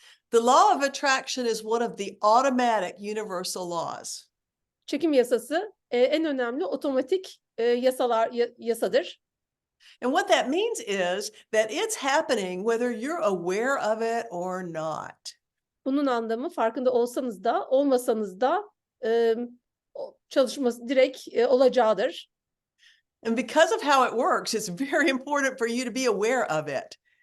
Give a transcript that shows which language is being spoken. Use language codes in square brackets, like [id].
[en] The law of attraction is one of the automatic universal laws. [tr] Çekim yasası en önemli otomatik yasadır. [en] And what that means is that it's happening whether you're aware of it or not. [tr] Bunun anlamı farkında olsanız da olmasanız da çalışması direkt olacağıdır. [en] And because of how it works, it's very important for you to be aware of it.